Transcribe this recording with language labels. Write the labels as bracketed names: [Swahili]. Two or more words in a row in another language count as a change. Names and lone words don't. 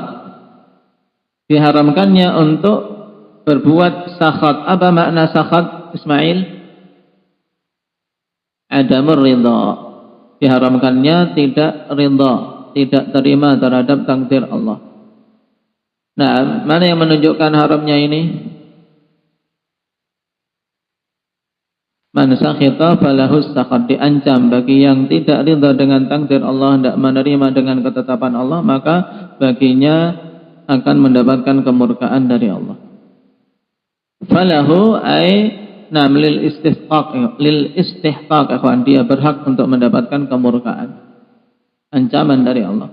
[Indonesian] Diharamkannya untuk berbuat sakhat. Apa makna sakhat, Ismail? [Arabic] عدم الرضا. [Indonesian] Diharamkannya tidak ridha, tidak terima terhadap takdir Allah. Nah, mana yang menunjukkan haramnya ini? [Arabic] من سخط فله السخط, [Indonesian] diancam bagi yang tidak ridha dengan takdir Allah, tidak menerima dengan ketetapan Allah, maka baginya akan mendapatkan kemurkaan dari Allah. [Arabic] فله أي للاستحقاق, [Indonesian] akhwan, dia berhak untuk mendapatkan kemurkaan, ancaman dari Allah.